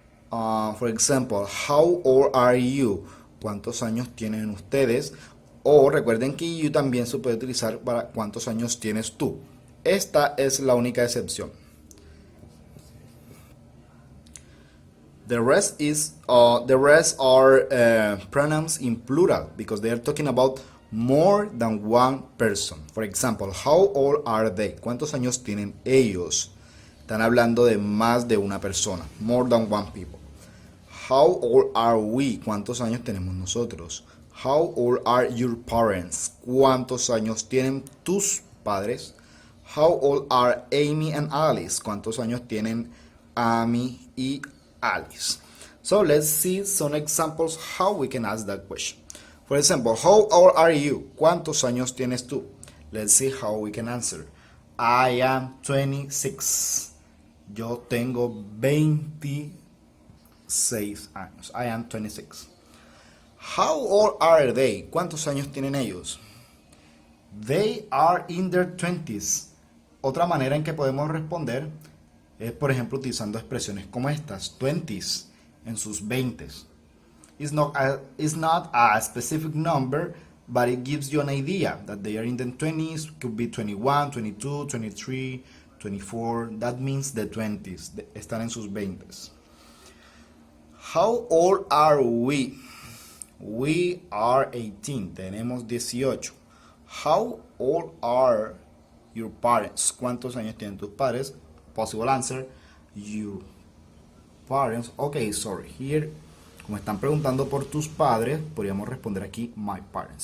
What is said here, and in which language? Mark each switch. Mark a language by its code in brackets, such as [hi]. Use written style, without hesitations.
[en] For example, how old are you? [es] ¿Cuántos años tienen ustedes? O recuerden que you también se puede utilizar para ¿cuántos años tienes tú? Esta es la única excepción. [en] The rest are pronouns in plural because they are talking about more than one person. For example, how old are they? [es] ¿Cuántos años tienen ellos? Están hablando de más de una persona. [en] More than one people. How old are we? [es] ¿Cuántos años tenemos nosotros? [en] How old are your parents? [es] ¿Cuántos años tienen tus padres? [en] How old are Amy and Alice? [es] ¿Cuántos años tienen Amy y Alice? [en] So let's see some examples how we can ask that question. For example, how old are you? [es] ¿Cuántos años tienes tú? [en] Let's see how we can answer. I am 26. [es] Yo tengo 26 años. [en] I am 26. How old are they? [es] ¿Cuántos años tienen ellos? [en] They are in their 20s. [es] Otra manera en que podemos responder es, por ejemplo, utilizando expresiones como estas. 20s, en sus 20s. [en] It's not a specific number, but it gives you an idea that they are in the 20s. Could be 21, 22, 23, 24. That means the 20s. [es] Están en sus 20s. [en] How old are we? We are 18. [es] Tenemos 18. [en] How old are your parents? [es] ¿Cuántos años tienen tus padres? [en] Possible answer, your parents. Okay, sorry. [es] Here, como están preguntando por tus padres, podríamos responder aquí, [en] my parents.